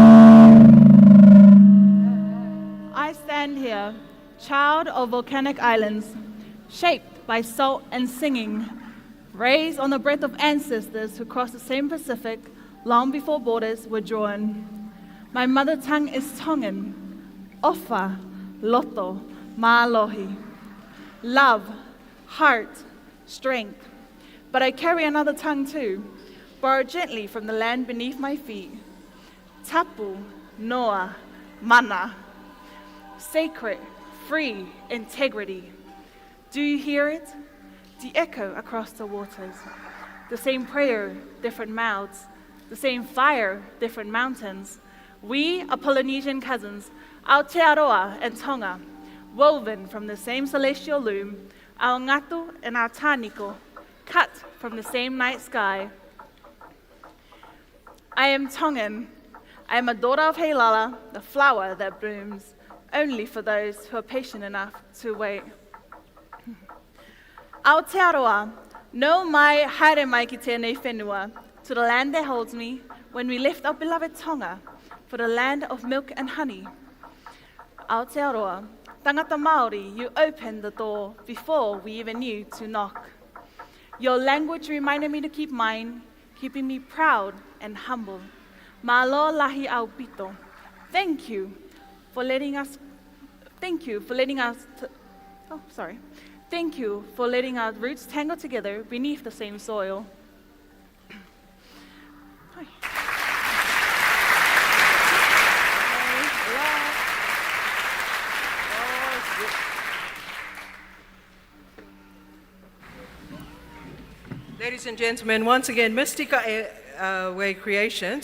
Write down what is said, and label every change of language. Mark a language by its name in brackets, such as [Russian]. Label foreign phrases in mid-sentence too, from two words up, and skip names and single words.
[English] I stand here, child of volcanic islands, shaped by salt and singing, raised on the breath of ancestors who crossed the same Pacific long before borders were drawn. My mother tongue is Tongan, [Tongan] ofa, loto, maalohi, [English] love, heart, strength. But I carry another tongue too, borrowed gently from the land beneath my feet. [Māori] Tapu, noa, mana. [English] Sacred, free, integrity. Do you hear it? The echo across the waters. The same prayer, different mouths. the same fire, different mountains. We are Polynesian cousins, Aotearoa and Tonga, woven from the same celestial loom, our ngatu and our tāniko, cut from the same night sky. I am Tongan. I am a daughter of Heilala, the flower that blooms only for those who are patient enough to wait. [Māori] Aotearoa, no mai haere mai ki tēnei whenua, [English] to the land that holds me when we left our beloved Tonga for the land of milk and honey. [Māori] Aotearoa, tangata Māori, [English] you opened the door before we even knew to knock. Your language reminded me to keep mine, keeping me proud and humble. [Tongan] Malo lahi au pito. [English] Thank you for letting us Thank you for letting our roots tangle together beneath the same soil. Ladies and gentlemen, once again, Mystica Way Creations.